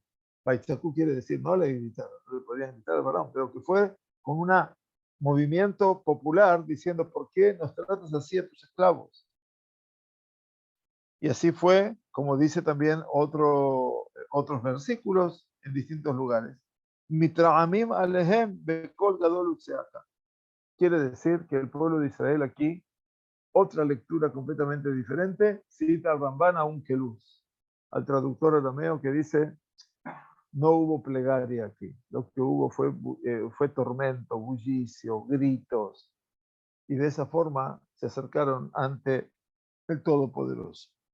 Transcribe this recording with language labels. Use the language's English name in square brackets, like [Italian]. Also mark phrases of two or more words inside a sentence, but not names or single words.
[Spanish] Baitzaku quiere decir, no le gritaron, no le podían gritar al Faraón, pero que fue con un movimiento popular diciendo, ¿por qué nos tratas así a tus esclavos? Y así fue, como dice también otros versículos en distintos lugares. [Hebrew] מתרעמים עליהם בקול גדול וצעקה. [Spanish] Quiere decir que el pueblo de Israel aquí, otra lectura completamente diferente, cita al Ramban a un keluz, al traductor arameo que dice, no hubo plegaria aquí, lo que hubo fue tormento, bullicio, gritos, y de esa forma se acercaron ante el Todopoderoso.